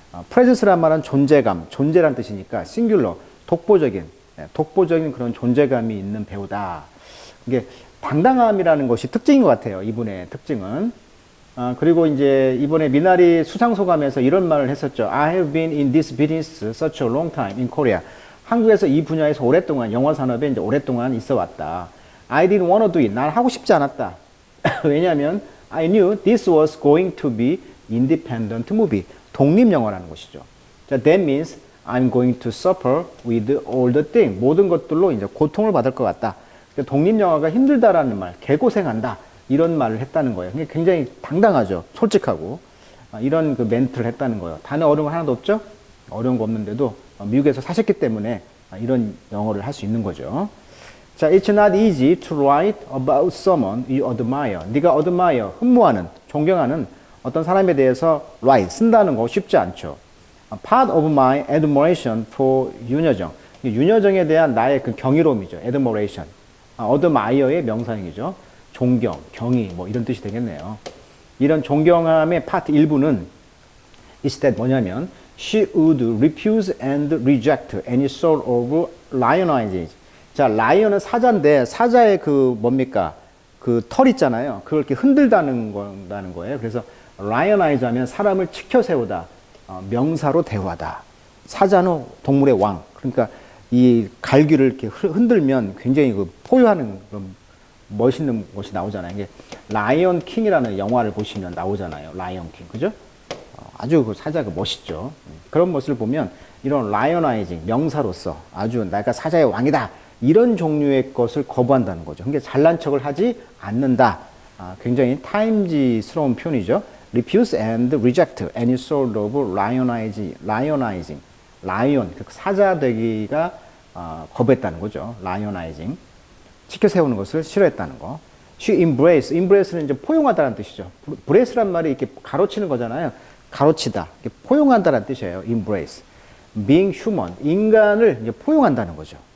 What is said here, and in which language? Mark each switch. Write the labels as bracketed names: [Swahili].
[Korean] 프레젠스란 말은 존재감, 존재란 뜻이니까 싱귤러, 독보적인 그런 존재감이 있는 배우다. 이게 당당함이라는 것이 특징인 것 같아요. 이분의 특징은. 그리고 이제 이번에 미나리 수상소감에서 이런 말을 했었죠. [English] I have been in this business such a long time in Korea. [Korean] 한국에서 이 분야에서 오랫동안, 영화 산업에 이제 오랫동안 있어 왔다. [English] I didn't want to do it. [Korean] 난 하고 싶지 않았다. 왜냐하면 [English] I knew this was going to be independent movie. [Korean] 독립 영화라는 것이죠. [English] 자, that means I'm going to suffer with all the things. [Korean] 모든 것들로 이제 고통을 받을 것 같다. 독립 영화가 힘들다라는 말, 개고생한다, 이런 말을 했다는 거예요. 굉장히 당당하죠. 솔직하고. 이런 그 멘트를 했다는 거예요. 단어 어려운 거 하나도 없죠? 어려운 거 없는데도 미국에서 사셨기 때문에 이런 영어를 할 수 있는 거죠. [English] 자, it's not easy to write about someone you admire. [Korean] 네가 admire, 흠모하는, 존경하는 어떤 사람에 대해서 write, 쓴다는 거 쉽지 않죠. [English] Part of my admiration for 윤여정. [Korean] 윤여정에 대한 나의 그 경이로움이죠. [English] admiration. [Korean] 어드마이어의 명사형이죠. 존경, 경의, 뭐 이런 뜻이 되겠네요. 이런 존경함의 파트 일부는 [English] is that [Korean] 뭐냐면 [English] she would refuse and reject any sort of lionizing. [Korean] 자, 라이언은 사자인데 사자의 그 뭡니까? 그 털 있잖아요. 그걸 이렇게 흔들다는 거예요. 그래서 lionize 하면 사람을 치켜 세우다, 명사로 대우하다. 사자는 동물의 왕. 그러니까 이 갈기를 이렇게 흔들면 굉장히 그 포효하는 그런 멋있는 것이 나오잖아요. 이게 라이언 킹이라는 영화를 보시면 나오잖아요. 라이언 킹, 그죠? 아주 그 사자가 멋있죠. 그런 모습을 보면 이런 라이어나이징, 명사로서 아주 내가 사자의 왕이다, 이런 종류의 것을 거부한다는 거죠. 그러니까 잘난 척을 하지 않는다. 굉장히 타임지스러운 표현이죠. [English] refuse and reject any sort of lionizing. [Korean] 라이온, 사자 되기가 거부했다는 거죠. [English] lionizing. [Korean] 치켜 세우는 것을 싫어했다는 거. [English] she embrace [Korean] 는 이제 포용하다는 뜻이죠. brace란 말이 이렇게 가로치는 거잖아요. 가로치다, 포용한다는 뜻이에요. [English] embrace. being human, [Korean] 인간을 이제 포용한다는 거죠.